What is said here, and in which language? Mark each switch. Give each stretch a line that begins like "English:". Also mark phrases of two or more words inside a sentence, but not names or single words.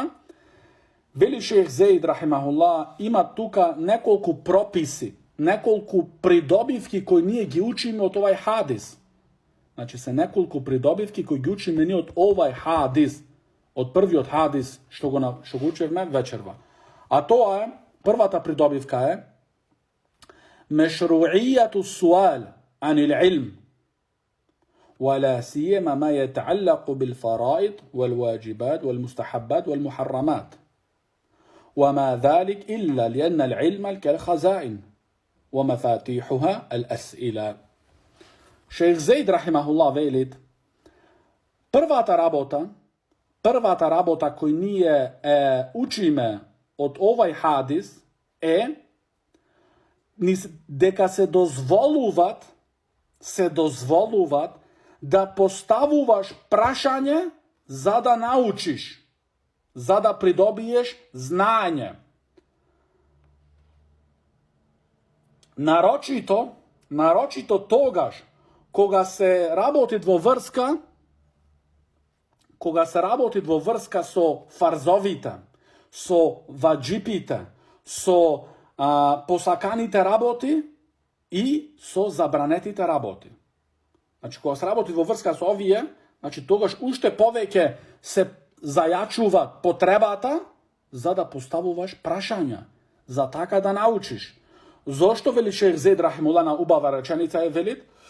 Macedonian: Вели шејх Заид, рахимахуллах, има тука неколико прописи, неколико придобивки који није ги учимо од овај хадис. Значи се неколико придобивки који ги учимо није од овај хадис, од први од хадис што га учујеме вечерва. А то је, прва та придобивка је
Arabic: مشروعية سؤال عن العلم ولا سيما ما يتعلق بالفرائض والواجبات والمستحبات والمحرمات وما ذلك إلا لأن العلم كالخزائن ومفاتيحها الأسئلة.
Macedonian: Шејх Заид рахимахуллах велит, прва та работа који није учиме од овај хадис дека се дозволуват да поставуваш прашање за да научиш, за да придобијеш знање. Нарочито тогаж кога се работи двоврска со фарзовита, со ваџипита, со посаканите работи, и со забранетите работи. Значи, кога се работи во врска со овие, значи, тогаш уште повеќе се зајачува потребата за да поставуваш прашања, за така да научиш. Зошто вели шех Зейд рахимулла на убава реченица е велит?